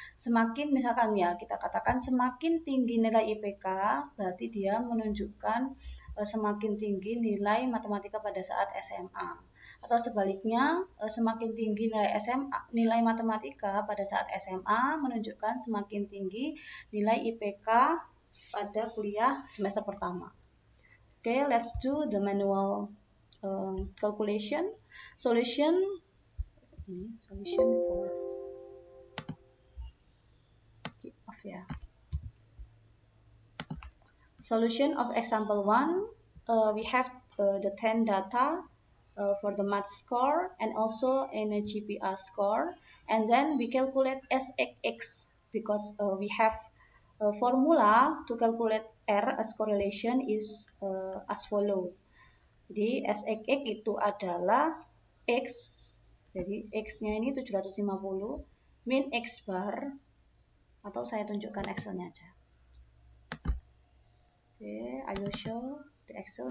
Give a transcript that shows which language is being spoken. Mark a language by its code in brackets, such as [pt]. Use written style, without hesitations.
[id] Semakin misalkan ya kita katakan semakin tinggi nilai IPK berarti dia menunjukkan semakin tinggi nilai matematika pada saat SMA. Atau sebaliknya semakin tinggi nilai matematika pada saat SMA menunjukkan semakin tinggi nilai IPK pada kuliah semester pertama. [en] Okay, let's do the manual calculation. Solution for Solution of example 1, we have the 10 data for the math score and also in a GPA score, and then we calculate SXX because we have a formula to calculate R as correlation is as follow. [id] Jadi SXX itu adalah X, jadi X-nya ini 750 min X bar, atau saya tunjukkan Excel-nya aja. [en] Oke, I will show the Excel.